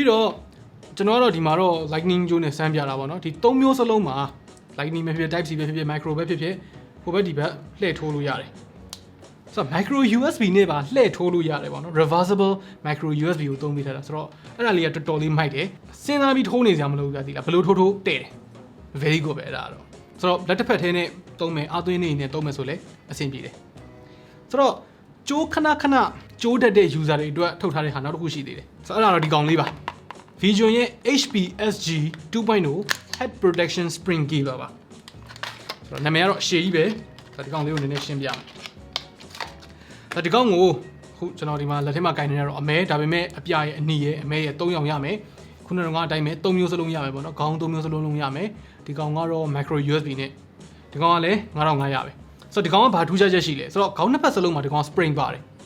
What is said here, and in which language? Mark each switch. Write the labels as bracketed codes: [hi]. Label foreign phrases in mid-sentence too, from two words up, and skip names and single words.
[my] တော့ကျွန်တော်ကတော့ဒီမှာတော့ lightning ကြိုးနဲ့စမ်းပြတာပေါ့နော်ဒီ၃မျိုးစလုံးမှာ lightning ပဲဖြစ် [en] type C [my] ပဲဖြစ်ဖြစ် micro ပဲဖြစ်ဖြစ်ဟိုဘက်ဒီဘက်လှည့်ထိုးလို့ရတယ်ဆိုတော့ [en] micro USB [my] နဲ့ပါလှည့်ထိုးလို့ရတယ်ပေါ့နော် [en] reversible micro USB [my] ကိုသုံးပေး ထားတာဆိုတော့အဲ့ဒါလေးကတော်တော်လေးမိုက်တယ်စဉ်းစားပြီးထိုးနေစရာမလိုဘူးကြသိလားဘယ်လိုထိုးတဲ့တယ် [en] very good [my] ပဲအဲ့ဒါတော့ဆိုတော့လက်တစ်ဖက်ထဲနဲ့သုံးမယ်အသွင်းနေနဲ့သုံးမယ်ဆိုလဲ အဆင်ပြေတယ်ဆိုတော့ကြိုးခဏကြိုးတက်တဲ့ user တွေအတွက်ထုတ်ထားတဲ့ဟာနောက်တစ်ခုရှိသေးတယ်ဆိုတော့အဲ့ဒါတော့ဒီကောင်လေးပါ V.Jun ရဲ့ HPSG 2.0 [en] head protection spring cable [my] ပါဆိုတော့နာမည်ကတော့အရှည်ကြီးပဲဒါဒီကောင်လေးကိုနည်းနည်းရှင်းပြမယ်ဒါဒီကောင်ကိုခုကျွန်တော်ဒီမှာလက်ထဲမှာကင်နေရတော့အမဲဒါပေမဲ့အပြရဲ့အနီရဲ့အမဲရဲ့3ရောင်ရမယ်ခုနကအတိုင်းပဲ3မျိုးစလုံးရမယ်ပေါ့နော်ခေါင်း3မျိုးစလုံးလုံးရမယ်ဒီကောင်ကတော့ [en] micro USB [my] နဲ့ဒီကောင်ကလည်း9500ပဲဆိုတော့ဒီကောင်ကဘာထူးခြားချက်ရှိလဲဆိုတော့ခေါင်းနှစ်ဖက်စလုံးမှာဒီကောင် spring ပါတယ်